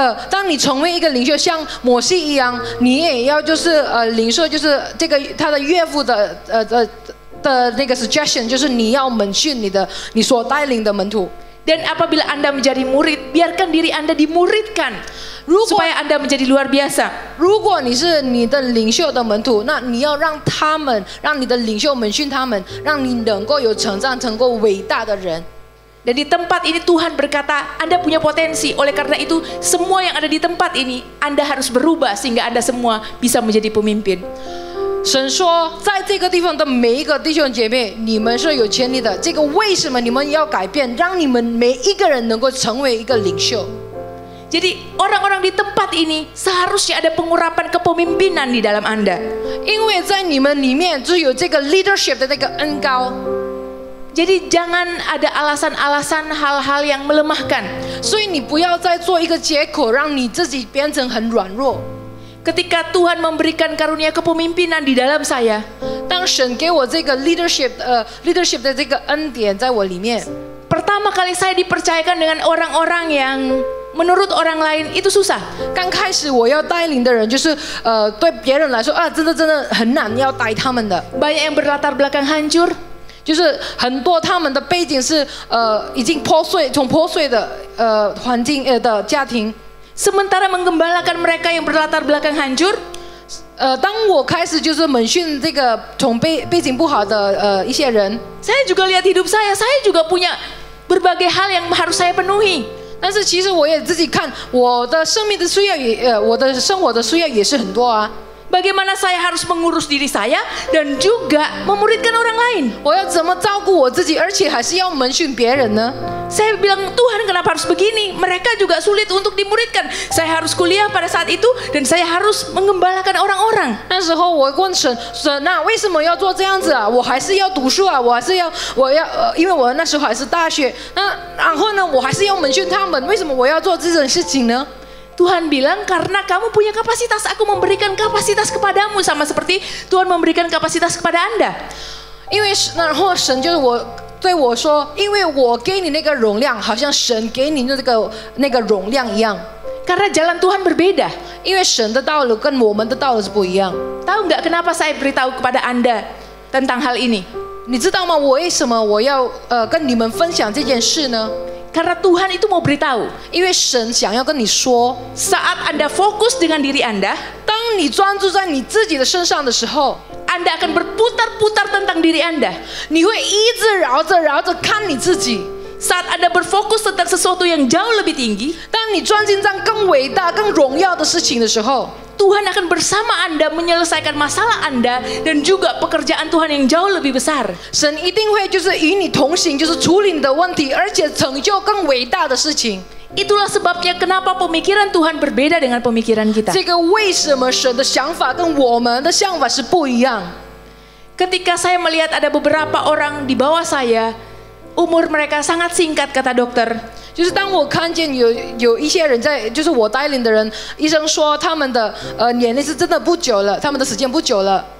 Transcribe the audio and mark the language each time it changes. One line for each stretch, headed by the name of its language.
Chinese: 当你成为一个领袖，像摩西一样，你也要就是领受，就是这个他的岳父的那个 suggestion， 就是你要门训你所带领的门徒。
Indonesian: Dan apabila Anda menjadi murid, biarkan diri Anda dimuridkan supaya Anda menjadi luar biasa.
Chinese: 如果你是你的领袖的门徒，那你要让你的领袖门训他们，让你能够有成长，成为伟大的人。
Indonesian: Dan di tempat ini Tuhan berkata, Anda punya potensi. Oleh karena itu, semua yang ada di tempat ini, Anda harus berubah sehingga Anda semua bisa menjadi pemimpin.
Chinese: 神说，在这个地方的每一个弟兄姐妹，你们是有潜力的。这个为什么你们要改变，让你们每一个人能够成为一个领袖？
Indonesian: Jadi orang-orang di tempat ini seharusnya ada pengurapan kepemimpinan di dalam Anda.
Chinese: 因为在你们里面就有这个 leadership 的那个恩膏。
Indonesian: Jadi jangan ada alasan-alasan hal-hal yang melemahkan.
Chinese: 所以你不要再做一个借口，让你自己变成很软弱。
Indonesian: Ketika Tuhan memberikan karunia kepemimpinan di dalam saya,
Chinese: 当神给我这个 leadership 的这个恩典在我里面，
Indonesian: pertama kali saya dipercayakan dengan orang-orang yang menurut orang lain itu susah.
Chinese: 刚开始我要带领的人，就是对别人来说啊，真的很难要带他们的，
Indonesian: Banyak yang berlatar belakang hancur,
Chinese: 就是很多他们的背景是已经从破碎的环境的家庭。
Indonesian: sementara menggembalakan mereka yang berlatar belakang hancur,
Chinese: 当我开始就是门训这个从背景不好的一些人，
Indonesian: saya juga lihat hidup saya juga punya berbagai hal yang harus saya penuhi.
Chinese: 但是其实我也自己看我的生命的需要我的生活的需要也是很多啊。
Indonesian: Bagaimana saya harus mengurus diri saya dan juga memuridkan orang lain.
Chinese: 我要怎么照顾我自己，而且还是要门训别人呢？
Indonesian: Saya bilang, Tuhan kenapa harus begini? Mereka juga sulit untuk dimuridkan. Saya harus kuliah pada saat itu dan saya harus menggembalakan orang-orang.
Chinese: 那时候我问神，神啊，为什么要做这样子啊？我还是要读书啊，我要因为我那时候还是大学，然后呢，我还是要门训他们，为什么我要做这种事情呢？
Indonesian: Tuhan bilang karena kamu punya kapasitas, aku memberikan kapasitas kepadamu sama seperti Tuhan memberikan kapasitas kepada Anda.
Chinese: 因为然后神就是对我说，因为我给你那个容量，好像神给你那个容量一样。
Indonesian: Karena jalan Tuhan berbeda.
Chinese: 因为神的道路跟我们的道路是不一样。
Indonesian: Tahu nggak kenapa saya beritahu kepada Anda tentang hal ini?
Chinese: 你知道吗？我为什么我要跟你们分享这件事呢？
Indonesian: Karena Tuhan itu mau beritahu.
Chinese: 因为神想要跟你说，
Indonesian: Saat Anda fokus dengan diri Anda,
Chinese: 当你专注在你自己的身上的时候，
Indonesian: Anda akan berputar-putar tentang diri Anda.
Chinese: 你会一直绕着看你自己。
Indonesian: Saat Anda berfokus tentang sesuatu yang jauh lebih tinggi,
Chinese: 当你专心在更伟大、更荣耀的事情的时候，
Indonesian: Tuhan akan bersama Anda menyelesaikan masalah Anda dan juga pekerjaan Tuhan yang jauh lebih besar.
Chinese: 神一定会就是与你同行，就是处理你的问题，而且成就更伟大的事情。
Indonesian: Itulah sebabnya kenapa pemikiran Tuhan berbeda dengan pemikiran kita.
Chinese: 这个为什么神的想法跟我们的想法是不一样？
Indonesian: Ketika saya melihat ada beberapa orang di bawah saya, umur mereka sangat singkat kata dokter.
Chinese: 就是当我看见有一些人在，就是我带领的人，医生说他们的年龄是真的不久了，他们的时间不久了。